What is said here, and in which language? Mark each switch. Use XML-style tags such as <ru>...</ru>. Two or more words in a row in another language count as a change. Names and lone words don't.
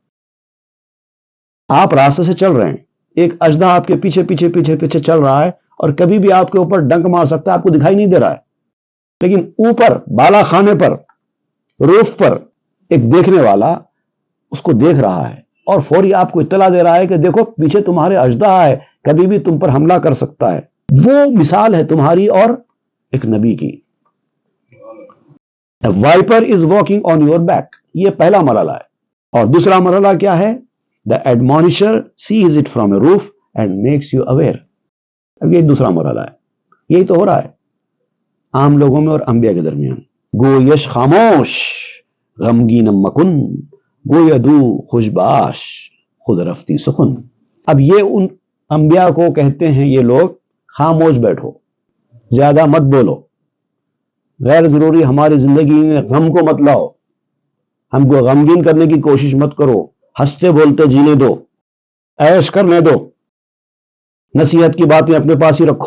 <ur>آپ راستے سے چل رہے ہیں، ایک اژدہا آپ کے پیچھے پیچھے پیچھے پیچھے چل رہا ہے، اور کبھی بھی آپ کے اوپر ڈنک مار سکتا ہے، آپ کو دکھائی نہیں دے رہا ہے، لیکن اوپر بالا خانے پر، روف پر ایک دیکھنے والا اس کو دیکھ رہا ہے اور فوری آپ کو اطلاع دے رہا ہے کہ دیکھو پیچھے تمہارے اژدہا ہے، کبھی بھی تم پر حملہ کر سکتا ہے۔ وہ مثال ہے تمہاری اور ایک نبی کی۔</ur> <en>A viper is walking on your back،</en> <ur>یہ پہلا مرحلہ ہے، اور دوسرا مرحلہ کیا ہے؟</ur> <en>The admonisher sees it from a roof and makes you aware۔</en> <ur>اب یہ دوسرا مرحلہ ہے، یہی تو ہو رہا ہے عام لوگوں میں اور انبیاء کے درمیان۔</ur> <fa>گویش خاموش غمگین مکن، گویدو خوشباش خود رفتی سخن۔</fa> <ur>اب یہ ان انبیاء کو کہتے ہیں یہ لوگ، خاموش بیٹھو، زیادہ مت بولو، غیر ضروری ہماری زندگی میں غم کو مت لاؤ، ہم کو غمگین کرنے کی کوشش مت کرو، ہنستے بولتے جینے دو، عیش کرنے دو، نصیحت کی باتیں اپنے پاس ہی رکھو۔</ur>